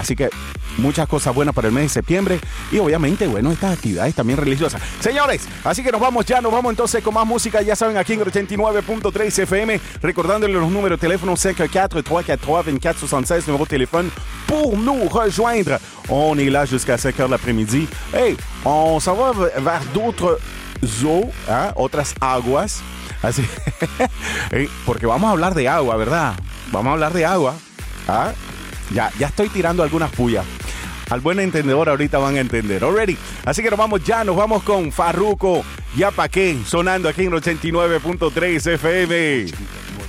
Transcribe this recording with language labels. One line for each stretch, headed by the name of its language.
Spanish: Así que muchas cosas buenas para el mes de septiembre. Y obviamente, bueno, estas actividades también religiosas. Señores, así que nos vamos entonces con más música. Ya saben, aquí en 89.3 FM, recordándoles los números de teléfono 514-343-2476, número de teléfono
French: pour nous rejoindre. On est là jusqu'à 5h de l'après-midi. Hey, on s'en va vers d'autres eaux, hein,
Spanish: otras aguas. Así, hey, porque vamos a hablar de agua, ¿verdad? Vamos a hablar de agua. ¿Ah? Ya estoy tirando algunas puyas. Al buen entendedor ahorita van a entender. Already. Así que nos vamos con Farruko. Ya pa' qué, sonando aquí en 89.3 FM. 89.